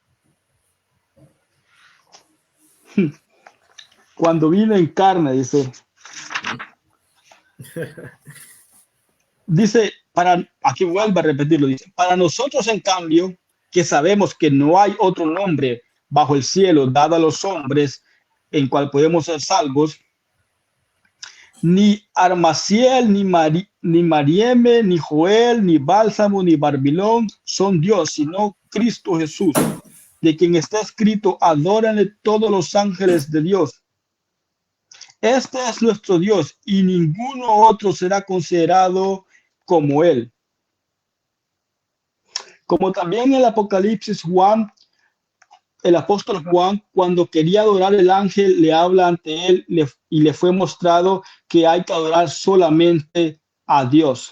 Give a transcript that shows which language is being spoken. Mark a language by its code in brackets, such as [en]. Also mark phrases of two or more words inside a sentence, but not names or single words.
[es] Cuando vino en carne, dice, aquí vuelvo a repetirlo, dice, para nosotros en cambio, que sabemos que no hay otro nombre bajo el cielo dado a los hombres en cual podemos ser salvos, ni Armaciel, ni Marieme, ni Joel, ni Bálsamo, ni Barbilón son Dios, sino Cristo Jesús, de quien está escrito, adórenle todos los ángeles de Dios. Este es nuestro Dios y ninguno otro será considerado como él. Como también en el Apocalipsis Juan el apóstol Juan, cuando quería adorar, el ángel le habla ante él y le fue mostrado que hay que adorar solamente a Dios.